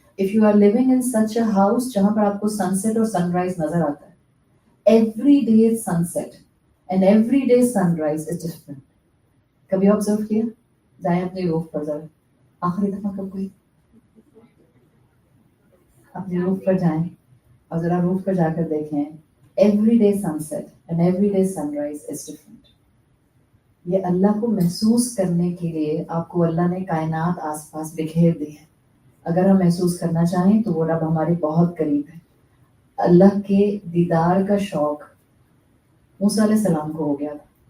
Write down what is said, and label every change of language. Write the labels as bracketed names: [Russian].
[English] if you are living in such a house [Urdu] جہاں پر آپ کو سن سیٹ اور سن رائز نظر آتا ہے, [English] Every day sunset and every day sunrise is different. [Urdu] کبھی آبزرو کیا؟ جائیں اپنی روف پر ذرا, آخری دفعہ کب گئی اپنی روف پر جائیں اور ذرا روف پر جا کر دیکھیں. [English] Every day sunset and every day sunrise is different. [Urdu] یہ اللہ کو محسوس کرنے کے لیے آپ کو اللہ نے کائنات آس پاس بکھیر دی ہے. اگر ہم محسوس کرنا چاہیں تو وہ رب ہمارے بہت قریب ہے. اللہ کے دیدار کا شوق موسیٰ علیہ السلام کو ہو گیا تھا.